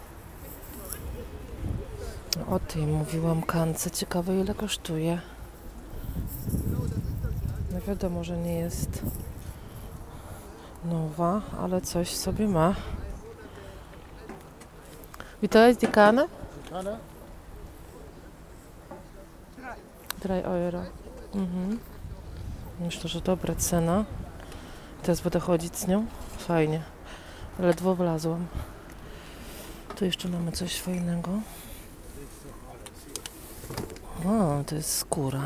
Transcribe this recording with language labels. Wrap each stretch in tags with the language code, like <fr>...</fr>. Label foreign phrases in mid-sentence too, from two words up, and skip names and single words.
<pl>O tej mówiłam kance. Ciekawe, ile kosztuje. No wiadomo, że nie jest nowa, ale coś sobie ma. I to jest</pl> <de>die Kanne?</de> <pl>Kanne? 3 euro. Myślę, że dobra cena. Teraz będę chodzić z nią. Fajnie. Ledwo wlazłam. Tu jeszcze mamy coś fajnego. O, to jest skóra.</pl>